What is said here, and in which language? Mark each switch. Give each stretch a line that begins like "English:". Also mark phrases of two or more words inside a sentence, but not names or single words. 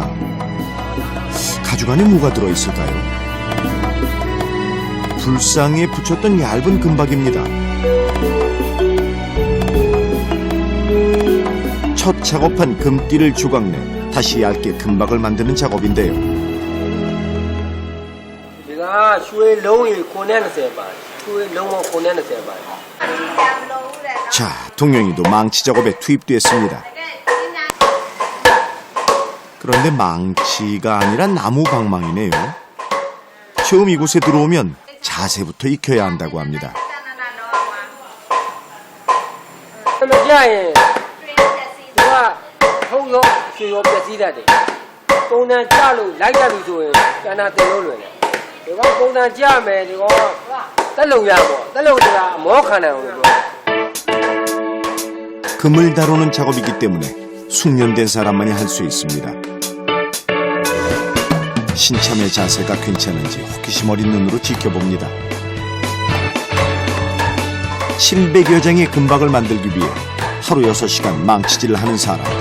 Korean: 가죽 안에 뭐가 들어있을까요? 불상에 붙였던 얇은 금박입니다. 첫 작업한 금띠를 조각내 다시 얇게 금박을 만드는 작업인데요.
Burmese: ဒီကရွှေလုံးကြီး920ပါရွှေလုံးပေါင်း920ပါ
Korean: 자, 동영이도 망치 작업에 투입됐습니다. 그런데 망치가 아니라 나무 방망이네요. 처음 이곳에 들어오면 자세부터 익혀야 한다고 합니다.
Burmese: မကြရင်သူကထုံးရောရွှေရောပြည့်စည်တတ်တယ်ပုံစံကြလို့လိုက်တတ်ပြီဆိုရင်ကျန်တာတင်လို့လွယ်တယ်ဒီကပုံစံကြမယ်ဒီကတက်လုံရပေါ့တက်လုံဆိုတာအမောခံတယ်လို့ပြော
Korean: 금을 다루는 작업이기 때문에 숙련된 사람만이 할 수 있습니다. 신참의 자세가 괜찮은지 호기심 어린 눈으로 지켜봅니다. 700여 장의 금박을 만들기 위해 하루 6시간 망치질을 하는 사람.